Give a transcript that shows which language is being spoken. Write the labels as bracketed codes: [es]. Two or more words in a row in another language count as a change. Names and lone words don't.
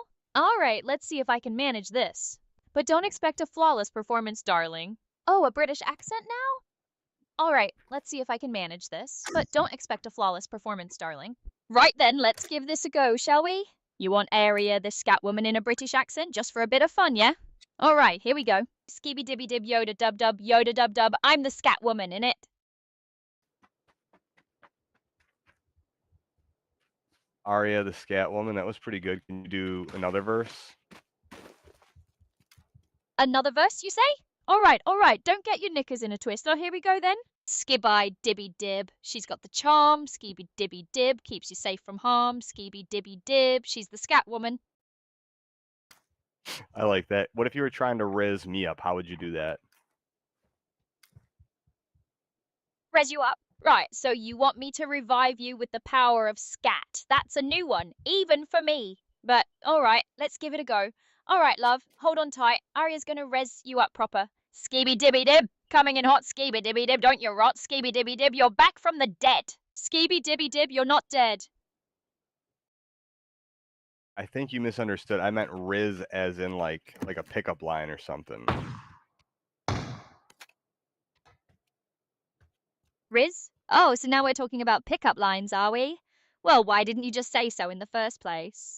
[en] All right, let's see if I can manage this. But don't expect a flawless performance, darling. Oh, a British accent now? All right, let's see if I can manage this. But don't expect a flawless performance, darling. Right then, let's give this a go, shall we? You want Aria, the scat woman in a British accent, just for a bit of fun, yeah? All right, here we go. Skibby dibby dib yoda dub dub, I'm the scat woman in it. Aria the Scat Woman, that was pretty good. Can you do another verse? Another verse, you say? All right, don't get your knickers in a twist. Oh, here we go then. Skibby dibby dib, she's got the charm. Skibby dibby dib, keeps you safe from harm. Skibby dibby dib, she's the scat woman. I like that. What if you were trying to riz me up? How would you do that? Res you up. Right, so you want me to revive you with the power of scat. That's a new one, even for me. But all right, let's give it a go. All right, love, hold on tight. Aria's gonna res you up proper. Skibby dibby dib, coming in hot. Skibby dibby dib, don't you rot. Skibby dibby dib, you're back from the dead. Skibby dibby dib, you're not dead. I think you misunderstood. I meant riz as in like a pickup line or something. Riz? Oh, so now we're talking about pickup lines, are we? Well, why didn't you just say so in the first place?